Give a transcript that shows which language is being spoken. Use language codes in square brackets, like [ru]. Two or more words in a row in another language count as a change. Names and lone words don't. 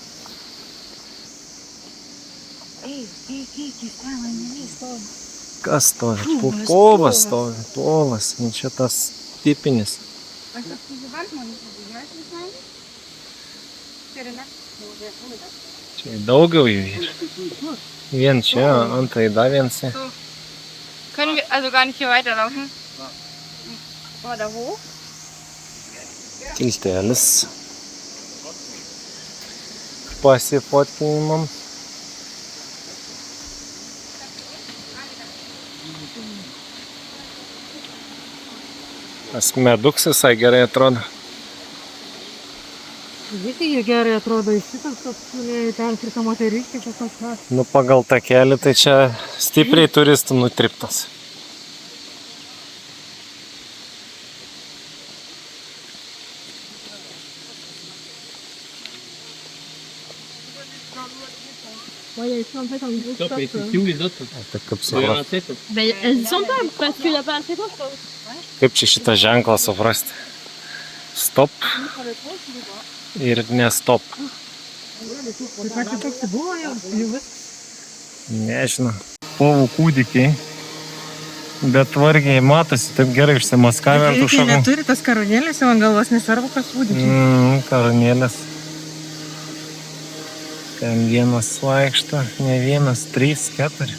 [lt] Kas stovi? Povas stovi, povas. Čia tas tipinis. Čia daugiau jų yra. Vien čia, antai dar vienas. [de] Können wir also gar nicht hier weiterlaufen? Oder wo? [lt] Tiltelis pasifotkinimam. Tas meduks visai gerai atrodo. Visi jie gerai atrodo, iš šitas toks, ten krita moteriškė, čia kažkas. Nu, pagal tą kelią, tai čia stipriai turistų nutriptas. [fr] Ouais, ils sont en fait en gros stop. C'est où les autres? [lt] Tai kaip suprasti? [fr] Ben, elles y sont pas, parce qu'il n'y a pas assez d'eau, quoi. [lt] Kaip čia šitą ženklą suprasti? Stop ir ne stop. [fr] C'est pas que c'est beau, hein, je vois. [lt] Nežinau. Povų kūdikiai. Bet vargiai matosi, taip gerai išsimaskavę ant tų šakų. Neturi tas karūnėlės jau ant galvos, nesvarbu, kas kūdikiai. Karūnėlės. Ten vienas vaikšto, ne vienas, 3, 4.